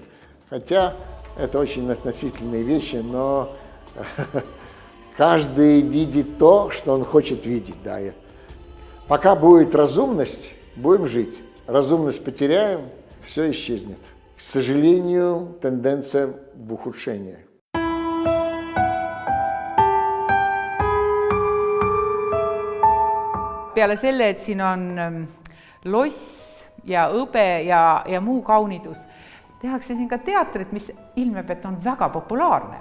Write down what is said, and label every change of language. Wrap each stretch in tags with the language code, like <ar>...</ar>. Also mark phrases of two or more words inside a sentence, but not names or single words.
<ru>Хотя это очень относительные вещи, но каждый видит то, что он хочет видеть. Да. Пока будет разумность, будем жить. Разумность потеряем, все исчезнет. К сожалению, тенденция в ухудшение.</ru> <et>Peale selle, et siin on loss ja õbe ja muu kaunidus, tehakse siin ka teatrit, mis ilmeb, et on väga populaarne.</et>